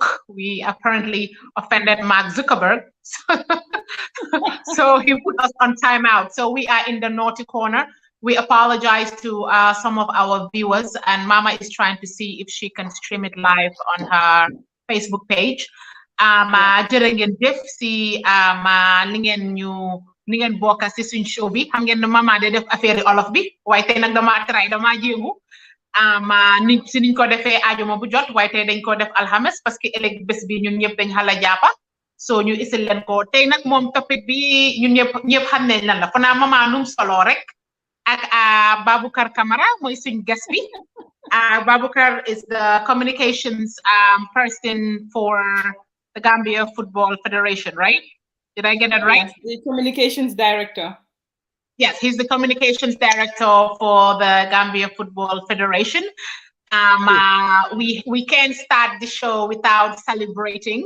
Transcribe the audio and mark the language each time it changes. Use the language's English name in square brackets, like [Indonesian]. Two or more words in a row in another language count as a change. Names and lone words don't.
[English] We apparently offended Mark Zuckerberg. So he put us on timeout. So we are in the naughty corner. We apologize to some of our viewers, and Mama is trying to see if she can stream it live on her Facebook page. [Wolof] Jërë ngeen jëf si li ngeen bokk si suñ show bi xam ngeen ne Mama de def affaire olof bi waaye tey nag dama try dama jéngu nit si niñ ko defee ajuma bu jot waaye tey dañ ko def alxames [French] parce que [Wolof] ëllëg bés bi ñun ñëpp dañ xala jàppa so ñu isil leen ko tey nag moom topic bi ñun ñëpp xam nañ lan la fanaa Mama num solo rek ak Baboucarr Camara mooy suñ guest bi [English] Baboucarr is the communications person for the Gambia Football Federation, right? Did I get that right? Yes, the communications director. Yes, he's the communications director for the Gambia Football Federation. We can't start the show without celebrating.